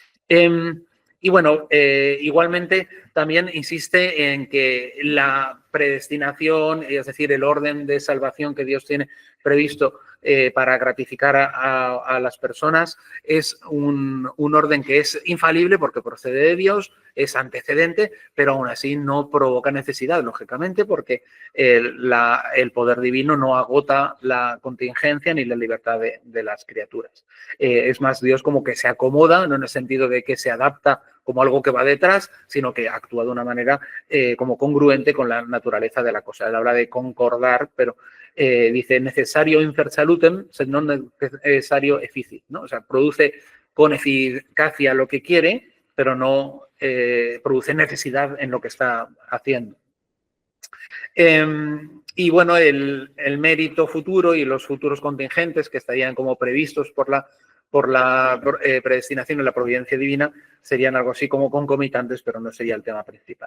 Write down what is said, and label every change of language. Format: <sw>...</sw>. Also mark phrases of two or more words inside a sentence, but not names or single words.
<es>Y bueno, igualmente también insiste en que la predestinación, es decir, el orden de salvación que Dios tiene previsto para gratificar a las personas, es un orden que es infalible porque procede de Dios, es antecedente, pero aún así no provoca necesidad, lógicamente, porque el poder divino no agota la contingencia ni la libertad de las criaturas. Es más, Dios como que se acomoda, no en el sentido de que se adapta como algo que va detrás, sino que actúa de una manera como congruente con la naturaleza de la cosa. Él habla de concordar, pero dice</es> <la>necesario infer salutem, sed non necesario efficit,</la> <es>¿no? O sea, produce con eficacia lo que quiere, pero no produce necesidad en lo que está haciendo. Y bueno, el mérito futuro y los futuros contingentes que estarían como previstos por por la predestinación y la providencia divina serían algo así como concomitantes, pero no sería el tema principal.</es>